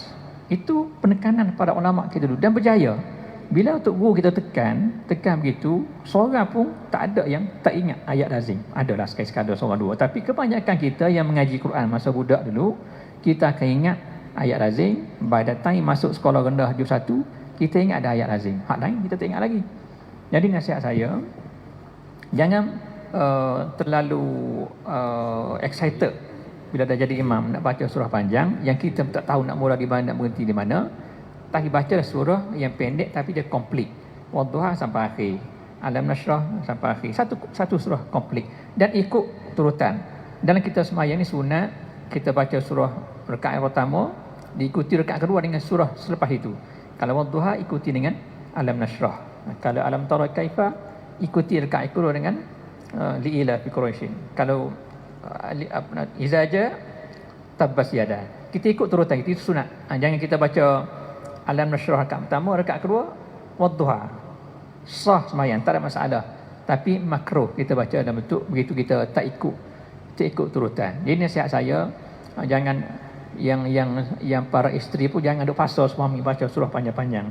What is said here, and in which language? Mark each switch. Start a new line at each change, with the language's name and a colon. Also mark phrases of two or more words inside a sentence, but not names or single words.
Malay: Itu penekanan pada ulama kita dulu dan berjaya. Bila untuk guru kita tekan begitu, seorang pun tak ada yang tak ingat ayat lazim. Adalah sekali-sekala seorang dua, tapi kebanyakan kita yang mengaji Quran masa budak dulu, kita akan ingat ayat lazim.
English: By the time
Malay: masuk sekolah rendah juz 1, kita ingat ada ayat lazim. Hak lain kita tak ingat lagi. Jadi nasihat saya, jangan terlalu excited bila dah jadi imam nak baca surah panjang yang kita tak tahu nak mula di mana, nak berhenti di mana. Tapi baca surah yang pendek tapi dia komplit. Wadduha sampai akhir, Alam Nashrah sampai akhir. Satu surah komplit dan ikut turutan. Dalam kita sembahyang ni sunat kita baca surah rakaat pertama, diikuti rakaat kedua dengan surah selepas itu. Kalau Wadduha ikuti dengan Alam Nashrah. Kalau Alam Tara Kaifa ikuti rakaat kedua dengan Li'ila fi Quraisyin. Kalau Izaja Tabbas Yada. Kita ikut turutan itu sunat. Jangan kita baca Alam Nashrah rakaat pertama, rakaat kedua Wadduha. sah sembahyang, tak ada masalah. Tapi makruh kita baca dalam bentuk begitu kita tak ikut turutan. Jadi nasihat saya, jangan yang para isteri pun jangan duk paksa suami baca surah panjang-panjang.